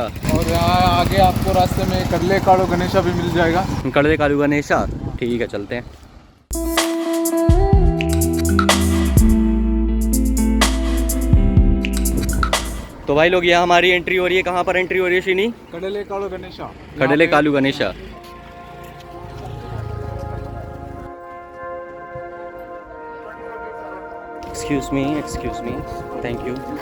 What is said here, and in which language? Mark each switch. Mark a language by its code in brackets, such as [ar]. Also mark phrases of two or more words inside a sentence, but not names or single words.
[hi] और यहाँ आगे आपको रास्ते में कडले काड़ो गणेशा भी मिल जाएगा। कडले कालू गणेशा, ठीक है चलते हैं। तो भाई लोग यहाँ हमारी एंट्री हो रही है। कहाँ पर एंट्री हो रही है श्रीनी? कडले काड़ो गणेशा। कडले कालू गणेशा। [en] excuse me, thank you.